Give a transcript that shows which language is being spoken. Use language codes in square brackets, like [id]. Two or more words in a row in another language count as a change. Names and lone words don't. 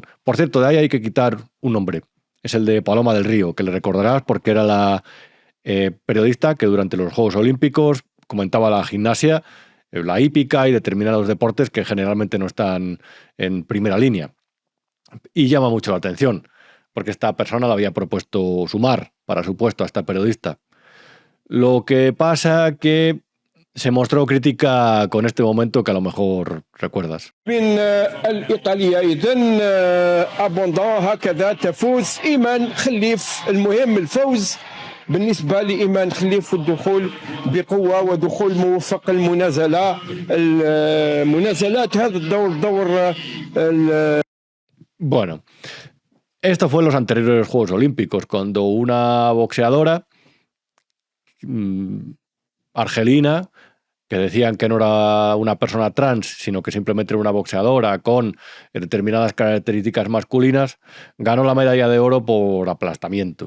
[es] Por cierto, de ahí hay que quitar un nombre. Es el de Paloma del Río, que le recordarás porque era la periodista que durante los Juegos Olímpicos comentaba la gimnasia, la hípica y determinados deportes que generalmente no están en primera línea. Y llama mucho la atención, porque esta persona le había propuesto Sumar para su puesto a esta periodista. Lo que pasa que se mostró crítica con este momento que a lo mejor recuerdas. [ar] من الإيطالية إذن أبوندون هكذا تفوز إيمان خليف. المهم الفوز بالنسبة لإيمان خليف والدخول بقوة ودخول موفق المنازلات هذا الدور [es] Bueno, esto fue en los anteriores Juegos Olímpicos, cuando una boxeadora argelina, que decían que no era una persona trans, sino que simplemente era una boxeadora con determinadas características masculinas, ganó la medalla de oro por aplastamiento.